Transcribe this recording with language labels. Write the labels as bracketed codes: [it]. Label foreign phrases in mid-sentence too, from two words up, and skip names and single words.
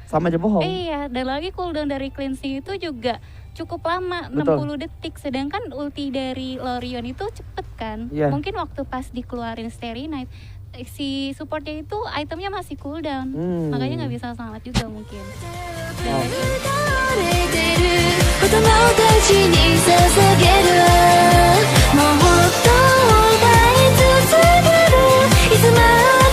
[id] Sama aja bohong. iya, dan lagi cooldown dari cleansing itu juga cukup lama, Betul. 60 detik. Sedangkan ulti dari Lorion itu cepet kan. Iya. Mungkin waktu pas dikeluarin Starry Night, si supportnya itu itemnya masih cooldown. Makanya nggak bisa selamat juga mungkin. [ja] れてる言葉を大事に捧げるもうほっと歌い続けるいつまで